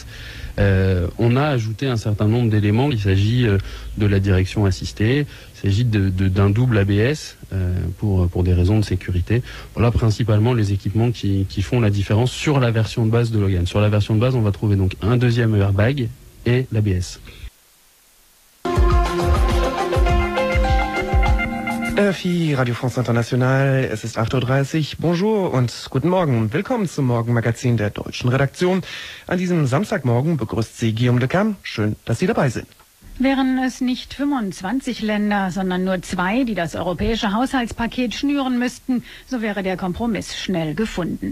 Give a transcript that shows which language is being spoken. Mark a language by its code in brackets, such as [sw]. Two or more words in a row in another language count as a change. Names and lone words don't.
[fr] On a ajouté un certain nombre d'éléments. Il s'agit de la direction assistée, il s'agit d'un double ABS pour des raisons de sécurité. Voilà principalement les équipements qui font la différence sur la version de base de Logan. Sur la version de base, on va trouver donc un deuxième airbag et l'ABS. RFI, Radio France International, [de] es ist 8:30 Uhr. Bonjour und guten Morgen. Willkommen zum Morgenmagazin der deutschen Redaktion. An diesem Samstagmorgen begrüßt Sie Guillaume de Cam. Schön, dass Sie dabei sind. Wären es nicht 25 Länder, sondern nur 2, die das europäische Haushaltspaket schnüren müssten, so wäre der Kompromiss schnell gefunden.